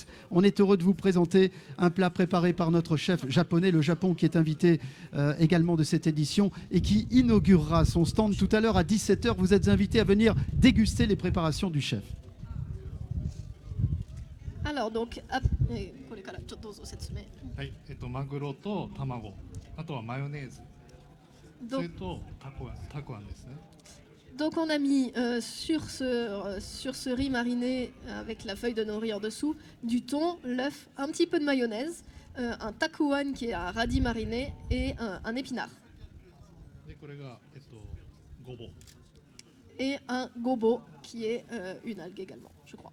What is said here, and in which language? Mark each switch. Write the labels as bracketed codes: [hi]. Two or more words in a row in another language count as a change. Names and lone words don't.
[fr] On est heureux de vous présenter un plat préparé par notre chef japonais, le Japon qui est invité également de cette édition et qui inaugurera son stand tout à l'heure à 17 h. Vous êtes invités à venir déguster les préparations du chef. Alors donc, [ja] はい、マグロと卵、あとはマヨネーズ、それとたくあんですね。 [fr] Donc on a mis sur ce riz mariné avec la feuille de nori en dessous du thon, l'œuf, un petit peu de mayonnaise, un takuan qui est un radis mariné et un épinard. Et un gobo qui est une algue également, je crois.